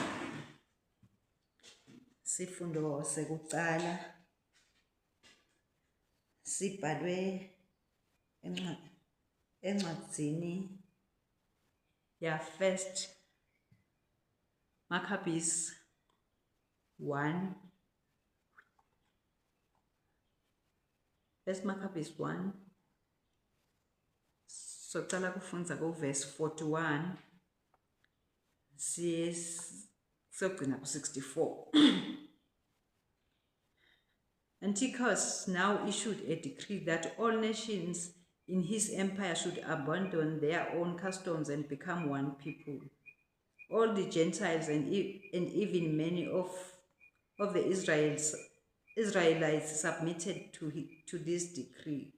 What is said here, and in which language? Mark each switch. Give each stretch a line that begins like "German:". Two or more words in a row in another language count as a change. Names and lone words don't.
Swati: Sifundo sekucala sibhalwe encwadzini ya First Maccabees 1. First Maccabees 1. Socala kufunza verse 41 siyogcina ku 64.
English: Antiochus now issued a decree that all nations in his empire should abandon their own customs and become one people. All the Gentiles and even many of the Israelites submitted to this decree.